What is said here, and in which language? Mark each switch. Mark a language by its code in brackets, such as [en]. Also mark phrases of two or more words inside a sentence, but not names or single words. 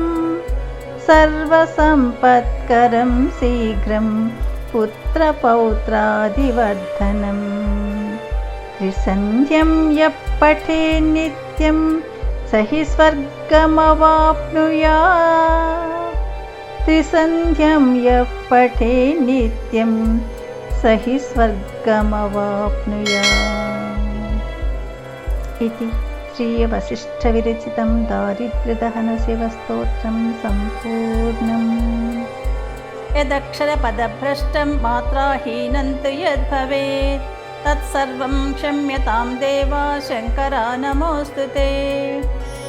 [sa] సర్వసంపత్కరం శీఘ్రం పుత్రపౌత్రాదివర్ధనం త్రిసంధ్యం యః పఠేన్ నిత్యం సహి స్వర్గమవాప్నుయాత్ త్రిసంధ్యం యః పఠేన్ నిత్యం సహి స్వర్గమవాప్నుయాత్. इति श्रीवसिष्ठविरचितं दारिद्र्यदहनशिवस्तोत्रं सम्पूर्णम्. यदक्षरपदभ्रष्टं मात्राहीनं तु यद्भवेत् तत्सर्वं क्षम्यतां देवा शङ्करा नमोऽस्तु ते।